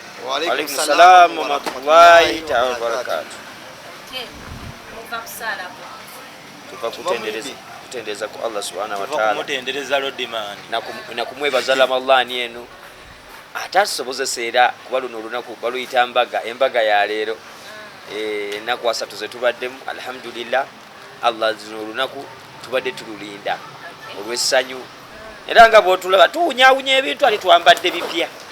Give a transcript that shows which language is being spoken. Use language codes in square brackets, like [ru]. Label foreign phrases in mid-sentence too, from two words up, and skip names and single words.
[ar] وعليكم السلام ورحمة الله تعالى وبركاته. [lg] Tupa kutendereza ku Allah [ar] سبحانه وتعالى. [lg] Kumutendereza Lodiman. Na kumwebaza Ramadhan eno. Atasobozesera kuba luno olunaku baluyita embaga ya leero. Naku asatu ze tubaddemu alhamdulillah. Allah zino olunaku tubadde tululinda olw'essanyu era nga bw'otulaba tuwunyawunya ebintu ali twambadde bipya